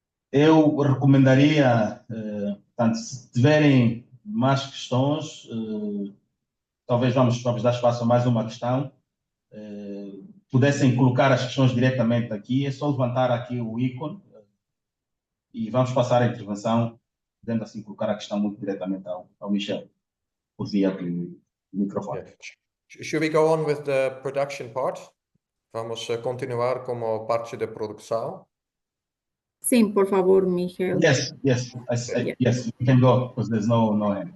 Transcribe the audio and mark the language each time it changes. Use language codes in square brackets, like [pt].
[pt] Eu recomendaria, portanto, se tiverem mais questões, talvez vamos dar espaço a mais uma questão, pudessem colocar as questões diretamente aqui, é só levantar aqui o ícone e vamos passar a intervenção, podendo assim colocar a questão muito diretamente ao Michel, por via do microfone. [en] Yeah. Should we go on with the production part? [pt] Vamos continuar como parte da produção? Sim, por favor, Michel. [en] Yes, we can go because there's no end.